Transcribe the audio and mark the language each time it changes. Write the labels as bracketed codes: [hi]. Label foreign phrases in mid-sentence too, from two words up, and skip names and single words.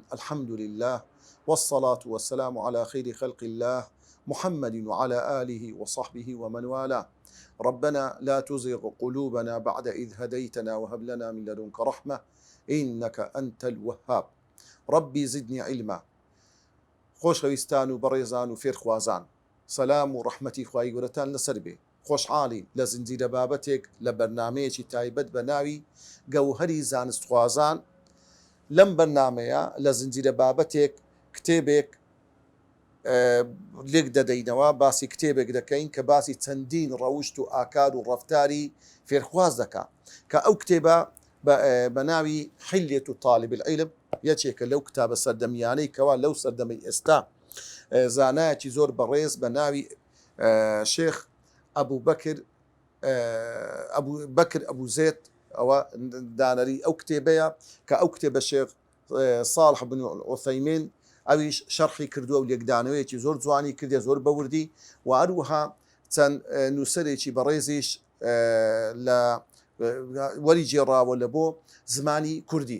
[ar] الحمد لله والصلاة والسلام على خير خلق الله محمد وعلى آله وصحبه ومن والاه. ربنا لا تزغ قلوبنا بعد إذ هديتنا وهب لنا من لدنك رحمة إنك أنت الوهاب. ربي زدني علما. [ckb] خۆشەویستان و بەڕێزان و فێرخوازان، سەلام و ڕەحمەتی خوای گەورەتان لەسەر بێ. خۆشحاڵین لە زنجیرە بابەتێک لە بەرنامەیەکی تایبەت بە ناوی گەوهەری زانستخوازان. لەم بەرنامەیە لە زنجیرە بابەتێک کتێبێک لێک دەدەینەوە، باسی کتێبێک دەکەین کە باسی چەندین ڕەوشت و ئاکار و ڕەفتاری فێرخواز دەکا، کە ئەو کتێبە بە ناوی حیلیەت طالب العلم یەکێکە لەو کتابە سەردەمیانەی کەوا لەو سەردەمەی ئێستا زانایەکی زۆر بەڕێز بە ناوی شێخ بەکر ئەبوزێت ئەوە دانەری ئەو کتێبەیە، کە ئەو کتێبە شێخ صالح بن عوثەیمین ئەویش شەرحی کردووە و لێکدانەوەیەکی زۆر جوانی کردێ، زۆر بەوردی، و هەروەها چەند نووسەرێکی بەڕێزیش لە وەری جێڕاوە لە بۆ زمانی کوردی.